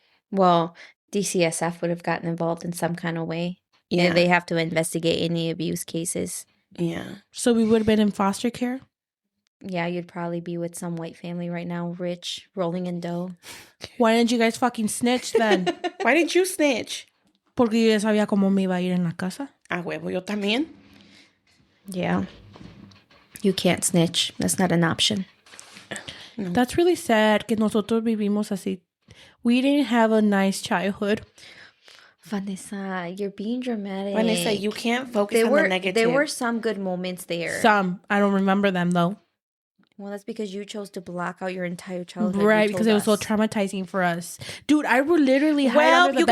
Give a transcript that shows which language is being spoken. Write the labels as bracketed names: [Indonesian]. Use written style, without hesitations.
[English] Well, DCSF would have gotten involved in some kind of way. Yeah. They have to investigate any abuse cases. Yeah. So we would have been in foster care? Yeah, you'd probably be with some white family right now, rich, rolling in dough. Why didn't you guys fucking snitch then? Why didn't you snitch? [Spanish] Porque yo ya sabía cómo me iba a ir en la casa. Ah, huevo, yo también. [English] Yeah. You can't snitch. That's not an option. No. That's really sad [Spanish] que nosotros vivimos así. [English] We didn't have a nice childhood. Vanessa, you're being dramatic. Vanessa, you can't focus on the negative. There were some good moments there. Some. I don't remember them, though. Well, that's because you chose to block out your entire childhood. Right, because it was so traumatizing for us. Dude, I would literally hide under the bed.